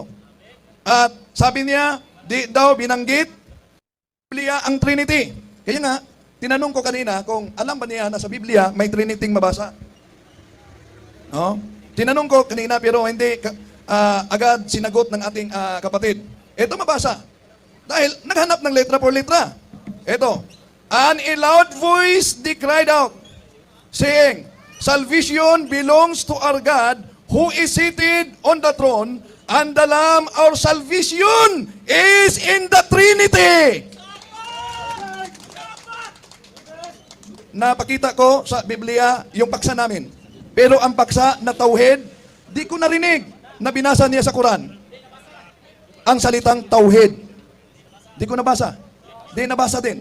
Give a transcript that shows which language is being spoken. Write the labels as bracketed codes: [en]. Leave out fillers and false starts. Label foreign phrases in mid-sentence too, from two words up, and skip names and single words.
[tl] At sabi niya, di daw binanggit Biblia ang Trinity. Kaya nga, tinanong ko kanina kung alam ba niya na sa Biblia may Trinityng mabasa. No? Tinanong ko kanina pero hindi agad sinagot ng ating kapatid. Ito mabasa. Dahil naghanap ng [es] letra por letra. [tl] Ito. [en] And a loud voice they cried out, saying, salvation belongs to our God who is seated on the throne, and the Lamb, our salvation, is in the Trinity. [tl] Napakita ko sa Biblia yung paksa namin. Pero ang paksa na tauhid, di ko narinig na binasa niya sa Quran. Ang salitang tauhid. Di ko nabasa. Di nabasa din.